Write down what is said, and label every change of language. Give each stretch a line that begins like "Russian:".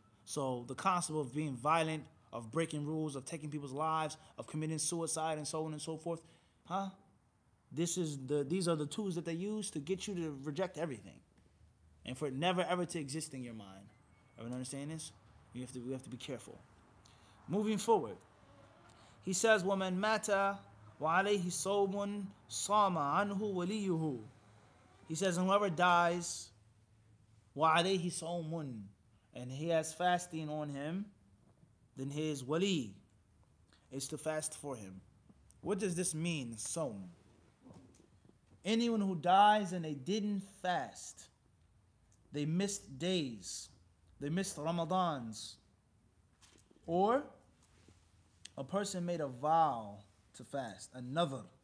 English: So the concept of being violent, of breaking rules, of taking people's lives, of committing suicide, and so on and so forth, these are the tools that they use to get you to reject everything, and for it never ever to exist in your mind. Everyone understand this? We have to be careful. Moving forward, he says,
Arabic: وَمَنْ مَاتَ وَعَلَيْهِ صَوْمٌ صَامَ عَنْهُ وَلِيُّهُ.
English: He says, and whoever dies,
Arabic: وَعَلَيْهِ صَوْمٌ,
English: and he has fasting on him, then his wali is to fast for him. What does this mean, sawm? Anyone who dies and they didn't fast, they missed days, they missed Ramadans, or a person made a vow to fast, another.